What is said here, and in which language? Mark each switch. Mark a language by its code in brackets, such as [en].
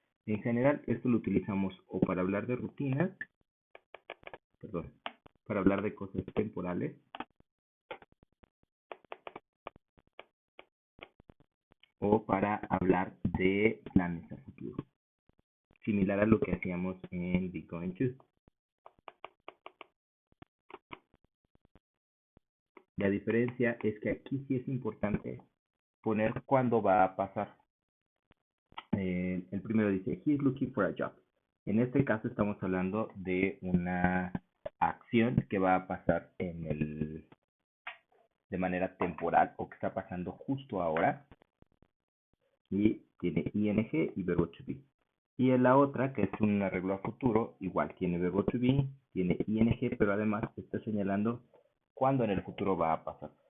[es] En general, esto lo utilizamos o para hablar de rutinas, para hablar de cosas temporales, o para hablar de planes a futuro, similar a lo que hacíamos en Be Going To. La diferencia es que aquí sí es importante poner cuándo va a pasar. El primero dice, [en] he's looking for a job. [es] En este caso estamos hablando de una acción que va a pasar de manera temporal o que está pasando justo ahora. Y tiene ing y verbo to be. Y en la otra, que es un arreglo a futuro, igual tiene verbo to be, tiene ing, pero además está señalando cuándo en el futuro va a pasar.